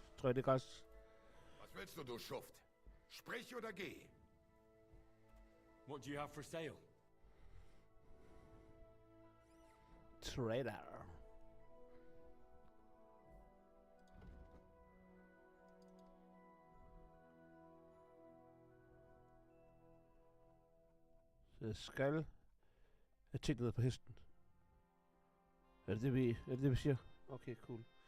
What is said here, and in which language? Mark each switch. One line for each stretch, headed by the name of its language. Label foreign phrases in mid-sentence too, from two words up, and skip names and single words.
Danish: Tror jeg, det er godt.
German: Was willst du Schuft? Sprich oder geh.
English: What do you have for sale? Trader.
Danish: Så jeg skal have ting ned på hesten. Er det det, vi siger? Okay, cool.